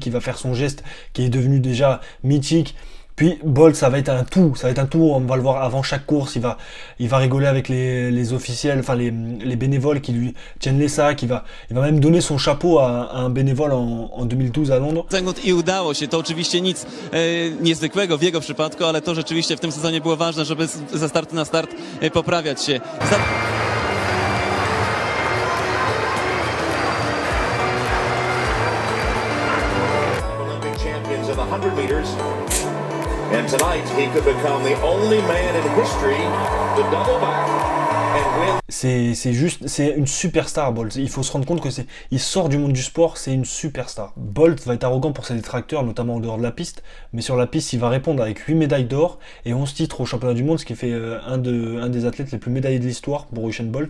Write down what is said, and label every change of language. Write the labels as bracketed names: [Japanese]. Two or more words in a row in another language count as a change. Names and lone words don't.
[French] Il va faire son geste qui est devenu déjà mythique. Puis Bolt, ça va être un tout, on va le voir avant chaque course, il va rigoler avec les officiels, enfin les bénévoles qui lui tiennent les sacs, il va même donner son chapeau à un bénévole en 2012 à Londres. [Polish] I udało się, to oczywiście nic niezwykłego w jego przypadku, ale to rzeczywiście w tym sezonie było ważne, żeby ze startu na start poprawiać się. [English] Olympic champions of 100 meters. And tonight, he could become the only man in history to double back and win. [French] C'est une superstar, Bolt. Il faut se rendre compte que il sort du monde du sport, c'est une superstar. Bolt va être arrogant pour ses détracteurs, notamment en dehors de la piste, mais sur la piste, il va répondre avec 8 médailles d'or et 11 titres au championnat du monde, ce qui fait un des athlètes les plus médaillés de l'histoire pour Usain Bolt.